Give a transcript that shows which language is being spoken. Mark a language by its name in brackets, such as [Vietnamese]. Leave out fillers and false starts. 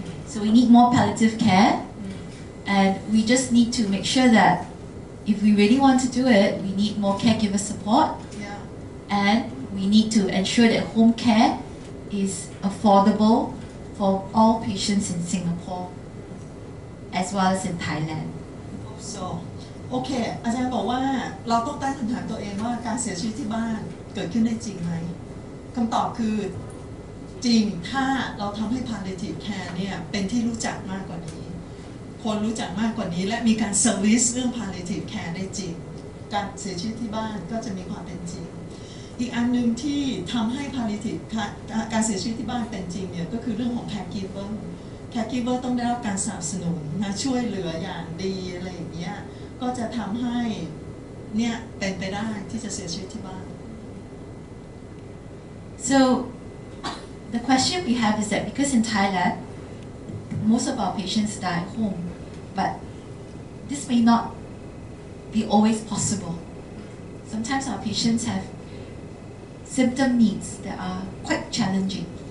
[English] So we need more palliative care, and we just need to make sure that if we really want to do it, we need more caregiver support, and we need to ensure that home care is affordable for all patients in Singapore as well as in Thailand. [Thai] So โอเคอาจารย์บอกว่าเราต้องตั้งคำถามตัวเองว่าการเสียชีวิตที่บ้านเกิดขึ้นได้จริงไหมคำตอบคือจริงถ้าเราทำให้ PaLLitive Care เนี่ยเป็นที่รู้จักมากกว่านี้ คนรู้จักมากกว่านี้และมีการเซอร์วิสเรื่อง PaLLitive Care ได้จริงการเสียชีวิตที่บ้านก็จะมีความเป็นจริงอีกอันหนึ่งที่ทำให้ PaLLitive การเสียชีวิตที่บ้านเป็นจริงเนี่ยก็คือเรื่องของ caregiver ต้องได้รับการสนับสนุนนะช่วยเหลืออย่างดีอะไรอย่างเงี้ยก็จะทำให้เนี่ยเป็นไปได้ที่จะเสียชีวิตที่บ้าน [English] So the question we have is that because in Thailand most of our patients die at home, but this may not be always possible. Sometimes our patients have symptom needs that are quite challenging.